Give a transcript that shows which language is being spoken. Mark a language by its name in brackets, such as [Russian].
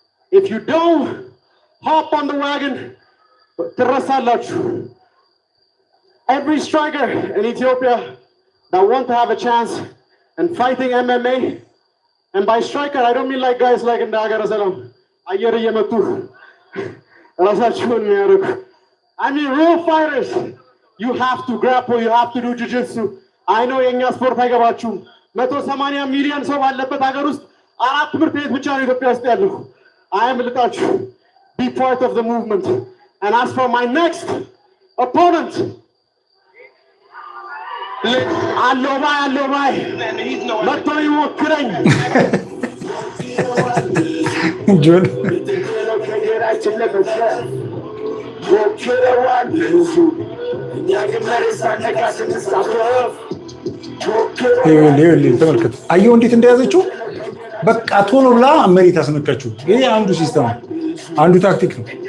[English] If you don't hop on the wagon, every striker in Ethiopia that want to have a chance in fighting MMA, and by striker I don't mean like guys like in Dagara Salam, I mean real fighters. You have to grapple, you have to do jiu-jitsu. I know [Amharic] የኛ ስፖርት አይገባችሁም 180 ሚሊዮን ሰው ባለበት ሀገር ውስጥ አራት ትምህርት ቤት ብቻ ነው ኢትዮጵያ ውስጥ ያለው። [English] I am [Amharic] ልጣችሁ [English] be part of the movement. And as for my next opponent, [Amharic] አሎባይ መጥቶ ይሞክረኝ ጆን ተመልከት፣ አየሁ እንዴት እንደያዘችው በቃ ቶሎ ብላ መሬት አስነካችው። ይሄ አንዱ ሲስተም ነው፣ አንዱ ታክቲክ ነው።